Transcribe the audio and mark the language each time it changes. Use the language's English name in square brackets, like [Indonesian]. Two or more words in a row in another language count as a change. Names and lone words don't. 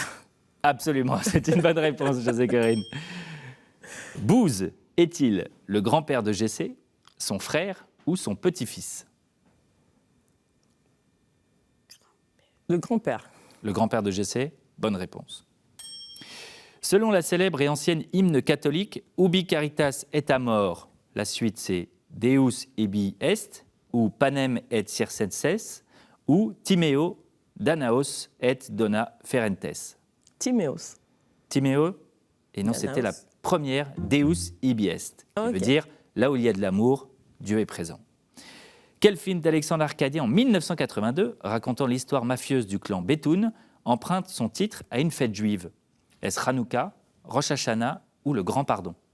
[French] Absolument, c'est une bonne réponse, José Corinne. Bouze est-il le grand-père de Jessé, son frère ou son petit-fils? Le grand-père. Le grand-père de Jessé, bonne réponse. Selon la célèbre et ancienne hymne catholique, [Latin] Ubi caritas et amor, [French] la suite c'est [Latin] Deus ibi est, [French] ou [Latin] Panem et circenses, [French] ou [Latin] Timeo, Danaos et dona ferentes. Timéos. [French] Timéo, et non, [Latin] Danaos. [French] c'était la première, [Latin] Deus ibi est, qui [French] Ok. veut dire là où il y a de l'amour, Dieu est présent. Quel film d'Alexandre Arcadier en 1982, racontant l'histoire mafieuse du clan Betoun, emprunte son titre à une fête juive? Est-ce Hanouka, Rosh Hashanah ou le Grand Pardon?